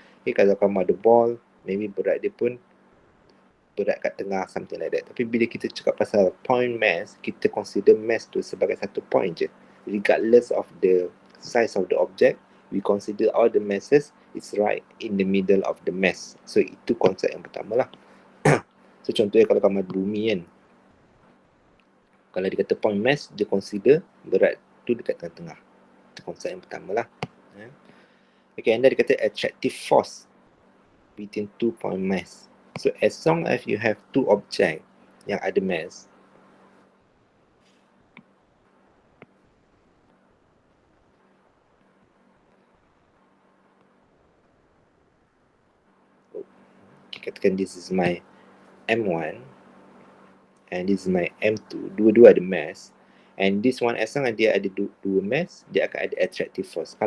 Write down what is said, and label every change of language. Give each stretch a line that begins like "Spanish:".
Malay: Okay, kalau kamu ada ball, maybe berat dia pun berat kat tengah,
English: something like that.
Malay: Tapi bila kita cakap pasal point mass, kita consider mass tu sebagai satu point je.
English: Regardless of the size of the object, we consider all the masses is right in the middle of the mass.
Malay: So itu konsep yang pertama lah. So contohnya kalau kamu ada bumi kan, kalau dia kata point mass, dia consider berat tu dekat tengah-tengah. Itu konsep yang pertama lah.
English: Okay, and then
Malay: dia kata
English: attractive force between 2 point mass. So as long as you have 2 object yang ada mass, katakan this is my M1 and this is my M2, dua-dua ada mass, and this one as long as
Malay: dia ada dua mass, dia akan ada
English: attractive force.